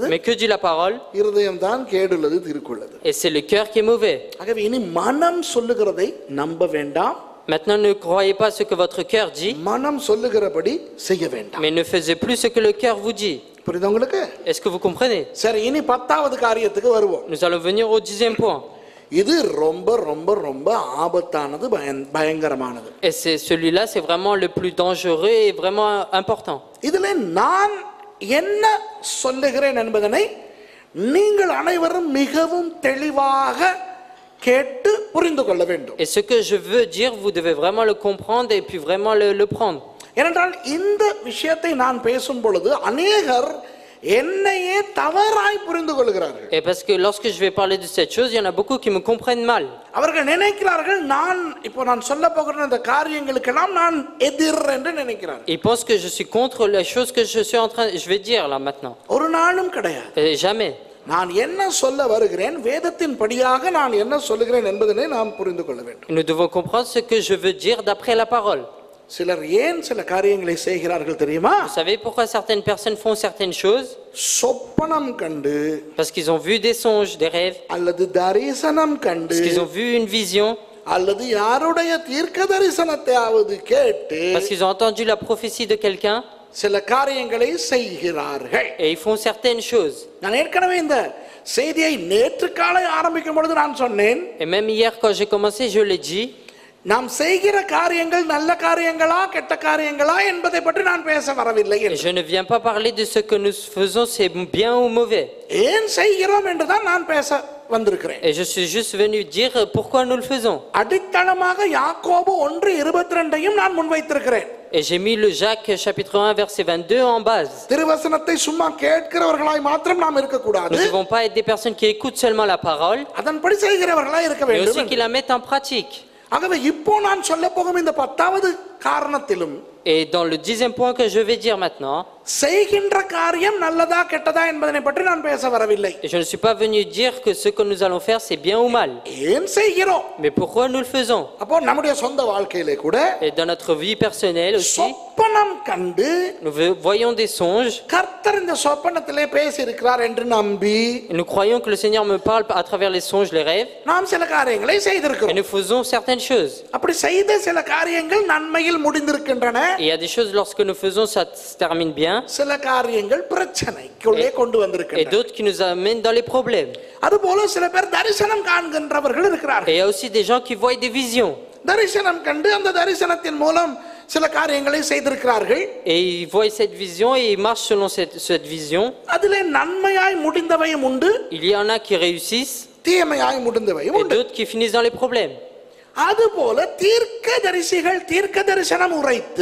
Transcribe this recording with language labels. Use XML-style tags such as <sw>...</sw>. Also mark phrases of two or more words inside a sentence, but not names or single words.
<fr>Mais que dit la parole?</fr> <ta>இருதயம் தான் கேடுள்ளது, திருக்குள்ளது.</ta> <fr>Et c'est le cœur qui est mauvais.</fr> <ta>ஆகவே இனி மனம் சொல்லுகிறதை நம்ப வேண்டாம்.</ta> <fr>Maintenant, ne croyez pas ce que votre cœur dit.</fr> <ta>மனம் சொல்லுகிறபடி செய்ய வேண்டாம்.</ta> <fr>Mais ne faisez plus ce que le cœur vous dit.</fr> <ta>புரியுதா உங்களுக்கு?</ta> <fr>Est-ce que vous comprenez?</fr> <ta>சரி, இனி 10வது காரியத்துக்கு வருவோம்.</ta> <fr>Nous allons venir au 10e point.</fr> <ta>இது ரொம்ப ரொம்ப ரொம்ப ஆபத்தானது, பயங்கரமானது.</ta> <fr>Et celui-là, c'est vraiment le plus dangereux et vraiment important.</fr> <ta>இதிலே நான் என்ன சொல்லுகிறேன் என்பதனை நீங்கள் அனைவரும் மிகவும் தெளிவாக கேட்டு புரிந்து கொள்ள வேண்டும்.</ta> <fr>Et ce que je veux dire, vous devez vraiment le comprendre et puis vraiment le prendre.</fr> <ta>ஏனென்றால் இந்த விஷயத்தை நான் பேசும் பொழுது அநேகர் என்னையே தவறாய் புரிந்து கொள்கிறார்கள்.</ta> <fr>Et parce que lorsque je vais parler de cette chose, il y en a beaucoup qui me comprennent mal.</fr> <ta>அவர்கள் நினைக்கிறார்கள் நான் சொல்ல போகிற இந்த காரியங்களுக்கெல்லாம் நான் எதிர் என்று நினைக்கிறார்கள்.</ta> <fr>Ils pensent que je suis contre les choses que je vais dire là maintenant.</fr> <ta>ஒரு நாளும் கிடையாது.</ta> <fr>Jamais.</fr> <ta>நான் என்ன சொல்ல வருகிறேன், வேதத்தின் படியாக நான் என்ன சொல்லுகிறேன் என்பதனை நாம் புரிந்து கொள்ள வேண்டும்.</ta> <fr>Nous devons comprendre ce que je veux dire d'après la parole.</fr> <ta>சிலர் ஏன் சில காரியங்களை செய்கிறார்கள் தெரியுமா?</ta> <fr>Vous savez pourquoi certaines personnes font certaines choses?</fr> <ta>சொப்பனம் கண்டு,</ta> <fr>parce qu'ils ont vu des songes, des rêves,</fr> <ta>அல்லது தரிசனம் கண்டு,</ta> <fr>parce qu'ils ont vu une vision,</fr> <ta>அல்லது யாருடைய தீர்க்க தரிசனத்தையாவது கேட்டு,</ta> <fr>parce qu'ils ont entendu la prophétie de quelqu'un,</fr> <ta>சில காரியங்களை செய்கிறார்கள்.</ta> <fr>Et ils font certaines choses.</fr> <ta>நான் ஏற்கனவே இந்த செய்தியை நேற்று காலை ஆரம்பிக்கும் பொழுது நான் சொன்னேன்,</ta> <fr>Et même hier, quand j'ai commencé, je l'ai dit.</fr> <ta>நாம் செய்கிற காரியங்கள் நல்ல காரியங்களா கெட்ட காரியங்களா என்பதை பற்றி நான் பேச வரவில்லை.</ta> <fr>Et je ne viens pas parler de ce que nous faisons, c'est bien ou mauvais.</fr> <ta>ஏன் செய்கிறோம் என்றுதான் நான் பேச வந்திருக்கிறேன்.</ta> <fr>Et je suis juste venu dire pourquoi nous le faisons.</fr> <ta>அடித்தளமாக யாக்கோபு 1:22 நான் முன்வைத்திருக்கிறேன்.</ta> <fr>Et j'ai mis le Jacques chapitre 1 verset 22 en base.</fr> <ta>திருவசனத்தை சும்மா கேட்கிறவர்களாய் மாத்திரம் நாம் இருக்க கூடாது.</ta> <fr>Nous ne devons pas être des personnes qui écoutent seulement la parole,</fr> <ta>அதன்படி செய்கிறவர்களாய் இருக்க</ta> <fr>mais aussi</fr> <ta>வேண்டும்.</ta> <fr>qui la mettent en pratique.</fr> <ta>ஆகவே இப்போ நான் சொல்ல போகும் இந்த 10வது காரணத்திலும்</ta> <fr>Et dans le 10e point que je vais dire maintenant,</fr> <ta>செய்கின்ற காரியம் நல்லதா கெட்டதா என்பதனை பற்றி நான் பேச வரவில்லை.</ta> <fr>et je ne suis pas venu dire que ce que nous allons faire c'est bien ou mal,</fr> <ta>ஏன் செய்கிறோம்?</ta> <fr>mais pourquoi nous le faisons.</fr> <ta>அப்போ நம்முடைய சொந்த வாழ்க்கையிலே கூட</ta> <fr>Et dans notre vie personnelle aussi,</fr> <ta>சொப்பனம் கண்டு</ta> <fr>nous voyons des songes,</fr> <ta>கர்த்தர் இந்த சொப்பனத்திலே பேசி இருக்கிறார் என்று நம்பி</ta> <fr>et nous croyons que le Seigneur me parle à travers les songes, les rêves,</fr> <ta>நாம் சில காரியங்களை</ta> <fr>et</fr> <ta>செய்திருக்கிறோம்.</ta> <fr>nous faisons certaines choses.</fr> <ta>அப்படி செய்த சில காரியங்கள் நன்மையில் முடிந்திருக்கின்றன.</ta> <fr>Et il y a des choses lorsque nous faisons ça se termine bien,</fr> <ta>சில காரியங்கள் பிரச்சனைக்குள்ளே கொண்டு</ta> <fr>et</fr> <ta>வந்திருக்கின்றன.</ta> <fr>d'autres qui nous amènent dans les problèmes.</fr> <ta>அதுபோல சில பேர் தரிசனம் காண்கின்றவர்கள்</ta> <fr>Et</fr> <ta>இருக்கிறார்கள்.</ta> <fr>il y a aussi des gens qui voient des visions,</fr> <ta>தரிசனம் கண்டு அந்த தரிசனத்தின் மூலம் சில காரியங்களை செய்திருக்கிறார்கள்.</ta> <fr>et ils voient cette vision et ils marchent selon cette vision.</fr> <ta>அதிலே நன்மையாய் முடிந்தவையும் உண்டு,</ta> <fr>Il y en a qui réussissent</fr> <ta>தீமையாய் முடிந்தவையும்</ta> <fr>et</fr> <ta>உண்டு.</ta> <fr>d'autres qui finissent dans les problèmes.</fr> <ta>அதுபோல தீர்க்கதரிசிகள் தீர்க்க தரிசனம் உரைத்து</ta>